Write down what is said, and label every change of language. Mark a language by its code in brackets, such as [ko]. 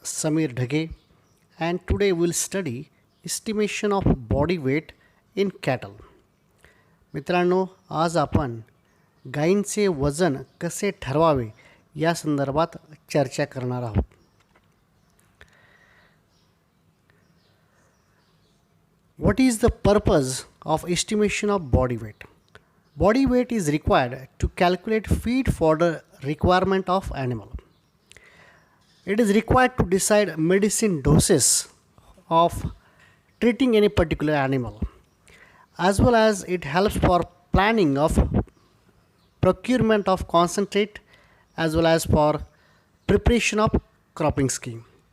[en] Samir Dhage, and today we'll study estimation of body weight in cattle. [mr] मित्रांनो, आज आपण गायींचे वजन कसे ठरवावे या संदर्भात चर्चा करणार आहोत. [en] What is the purpose of estimation of body weight? Body weight is required to calculate feed fodder requirement of animal. It is required to decide medicine doses of treating any particular animal, as well as it helps for planning of procurement of concentrate as well as for preparation of cropping scheme.